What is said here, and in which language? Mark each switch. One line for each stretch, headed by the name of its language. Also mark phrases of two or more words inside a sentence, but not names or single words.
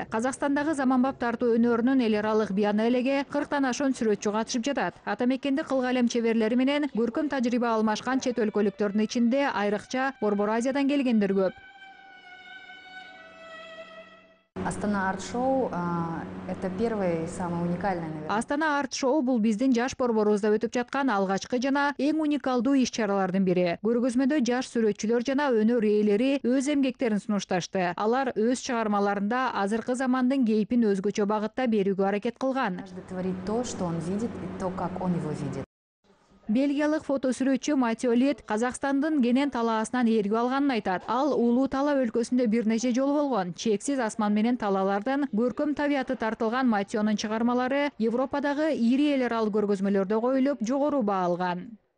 Kyrgyz: Казакстандагы заманбап тартуу өнөрүнүн эл аралык бианелеге 40тан ашуун сүрөтчү катышып жатат. Атамекенде кылгалем чеберлери менен көркөм тажрыйба алмашкан чет өлкөлүктөрдүн ичинде айрыкча Борбор Азиядан келгендер көп.
Russian: Астана арт-шоу – это первый и самый уникальный, наверное.
Kyrgyz: Астана арт-шоу бул биздин жаш борборубузда өтүп жаткан алгачкы жана эң уникалдуу иш-чаралардын бири. Көргөзмөдө жаш сүрөтчүлөр жана өнөр ээлери өз эмгектерин сунушташты. Алар өз чыгармаларында азыркы замандын кейпин өзгөчө багытта берүүгө аракет кылган.
Russian: Каждый творит то, что он видит, и то, как он его видит.
Kyrgyz: Бельгиялык фотосүрөтчү Матио Лет Казакстандын кенен талаасынан ээргүү алганын айтат. Ал Улуу Тала өлкөсүндө бир нече жолу болгон. Чексиз асман менен талаалардан көркөм табияты тартылган Матионун чыгармалары Европадагы ири эл аралык көргөзмөлөрдө коюлуп, жогору баа алган.